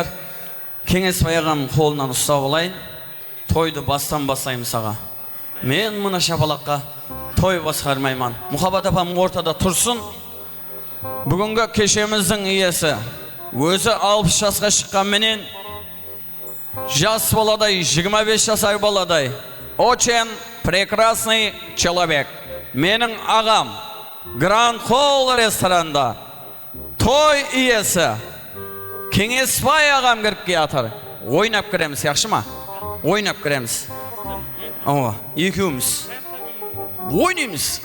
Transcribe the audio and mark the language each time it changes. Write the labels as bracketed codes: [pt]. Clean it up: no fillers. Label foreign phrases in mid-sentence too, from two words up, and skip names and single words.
[kk] Кеңес баяғам қолынан ұстап алайын. Тойды бастан басаймыз аға. Мен мұна шапалаққа той басқармайман. Мұхаббат апам ортада тұрсын. Бүгінгі кешеміздің иесі өзі 60 жасқа шыққан менен жас баладай, 25 жасар баладай. [ru] Очень прекрасный человек. [kk] Менің ағам Гранд Холл ресторанында той иесі Кеңесбай ағам кіріп келатыр. Ойнап кіреміз, яқшы ма? Ойнап кіреміз. Екеуміз ойнаймыз.